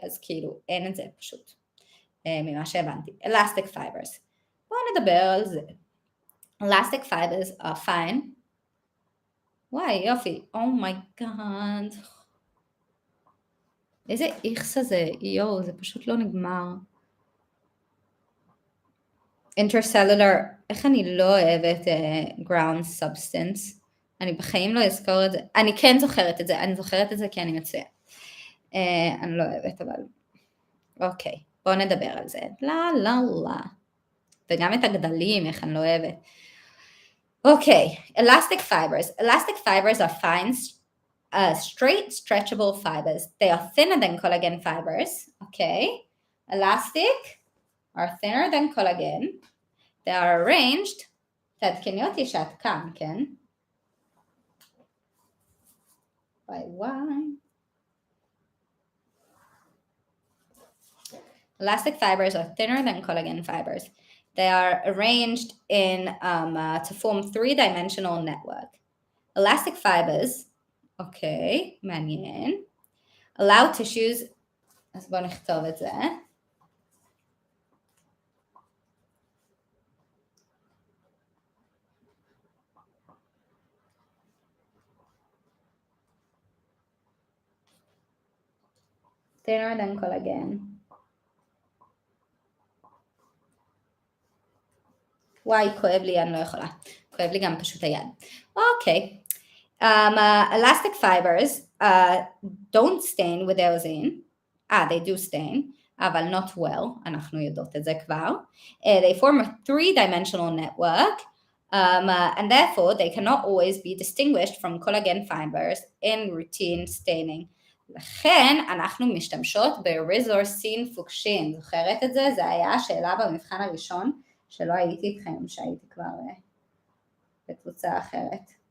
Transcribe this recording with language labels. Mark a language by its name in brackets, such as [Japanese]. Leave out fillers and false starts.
[Hebrew] אז כאילו אין את זה פשוט ממה שהבנתי. elastic fibers. בואו נדבר על זה. [English] elastic fibers are fine. [Hebrew] וואי, יופי. אומייגאד. איזה איכס הזה. יואו, זה פשוט לא נגמר. intercellular, איך אני לא אוהבת ground substance? אני בחיים לא אזכור את זה. אני כן זוכרת את זה. אני זוכרת את זה כי אני מצויה. אני לא אוהבת, אבל... אוקיי, בואו נדבר על זה. לא, לא, לא. וגם את הגדלים, איך אני לא אוהבת. [English] אוקיי, elastic fibers. Elastic fibers are fine, straight, stretchable fibers. They are thinner than collagen fibers. Okay, elastic are thinner than collagen. They are arranged. [Hebrew] תעדכני אותי שאת כאן, כן? וואי. [English] Elastic fibers are thinner than collagen fibers. They are arranged to form three-dimensional network. Elastic fibers, okay, [Hebrew] מעניין, [English] allow tissues, [Hebrew] אז בואו נכתוב את זה. [English] Thinner than collagen. [Hebrew] וואי, כואב לי, אני לא יכולה. כואב לי גם פשוט היד. אוקיי. [English] Elastic fibers don't stain with eosine. They do stain, [Hebrew] אבל [English] not well. [Hebrew] אנחנו יודעות את זה כבר. [English] They form a three-dimensional network, and therefore they cannot always be distinguished from collagen fibers in routine staining. [Hebrew] לכן אנחנו משתמשות בריזורסין פוקשין. זוכרת את זה? זה היה השאלה במבחן הראשון. שלא הייתי איתכם, שהייתי כבר בקבוצה אחרת.